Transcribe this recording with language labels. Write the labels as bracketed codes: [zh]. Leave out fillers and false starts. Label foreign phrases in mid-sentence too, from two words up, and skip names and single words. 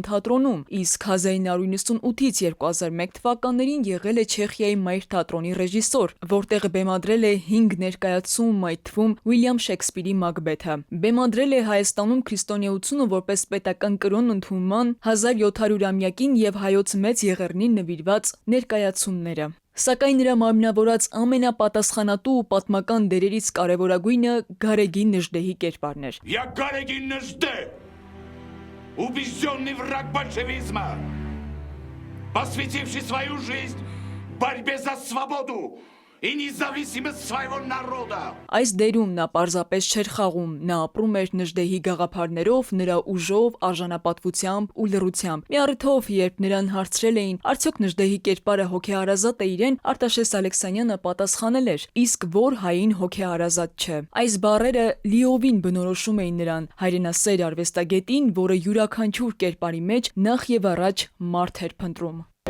[hy] թատրոնում, իսկ 1998-ից 2001 թվականներին եղել է Չեխիայի Մայր թատրոնի ռեժիսոր, որտեղ բեմադրել է 5 ներկայացում, այդ թվում Ուիլյամ Շեքսպիրի Մակբեթը։ Բեմադրել է Հայաստանում քրիստոնեությունը որպես պետական կրոն ընդունման 1700-ամյակին եւ հայոց մեծ եղեռնին նվիրված ներկայացումները։ Սակայն նրա մարմնավորած ամենապատասխանատու ու պատմական дерերից կարևորագույնը Գարեգին Նժդեհի կերպարն էր։ [ru] Я Гарегин Нежде, убежденный враг большевизма, посвятивший свою жизнь борьбе за свободу и независимость своего народа. [hy] Այս դերում նա պարզապես չէր խաղում, նա ապրում էր Նժդեհի գաղափարներով, նրա ուժով, արժանապատվությամբ ու լռությամբ։ Մի առիթով, երբ նրան հարցրել էին, արդյոք Նժդեհի կերպարը հոգեհարազատ է իրեն, Արտաշես Ալեքսանյանը պատասխանել էր, իսկ որ հային հոգեհարազատ չէ։ Այս բառերը լիովին բնորոշում էին նրան, հայրենասեր արվեստագետին, որը յուրաքանչյուր կերպարի մեջ նախ եւ առաջ մարդ էր փնտրում։